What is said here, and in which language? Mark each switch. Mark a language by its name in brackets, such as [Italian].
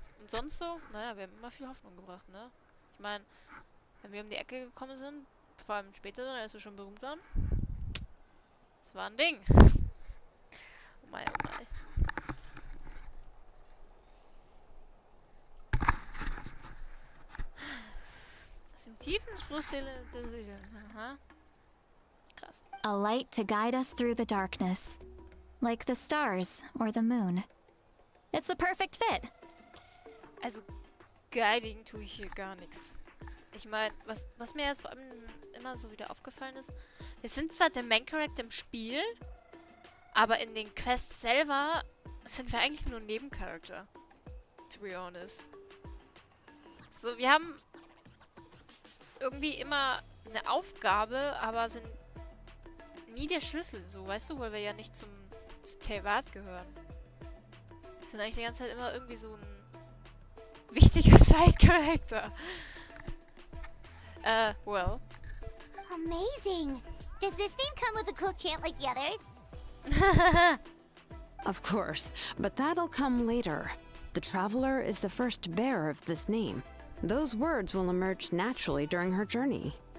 [German] Und sonst so, naja, wir haben immer viel Hoffnung gebracht, ne? Ich meine, wenn wir um die Ecke gekommen sind, vor allem später, als wir schon berühmt waren, das war ein Ding. Oh mein, oh mein. Aus dem tiefen Fluss der Seele. Aha. Krass. [English] A light to guide us through the darkness, like the stars or the moon. It's a perfect fit. [German] Also, guiding tue ich hier gar nichts. Ich meine, was mir jetzt vor allem immer so wieder aufgefallen ist, wir sind zwar der Main Character im Spiel, aber in den Quests selber sind wir eigentlich nur Nebencharakter. [English] To be honest. [German] So, wir haben irgendwie immer eine Aufgabe, aber sind nie der Schlüssel, so, weißt du, weil wir ja nicht zu Teyvat gehören. Wir sind eigentlich die ganze Zeit immer irgendwie so ein wichtiger Side-Character. [English] Well. Amazing. Does this name come with a cool chant like the others? Of course, but that'll come later. The Traveler is the first bearer of this name. Those words will emerge naturally during her journey.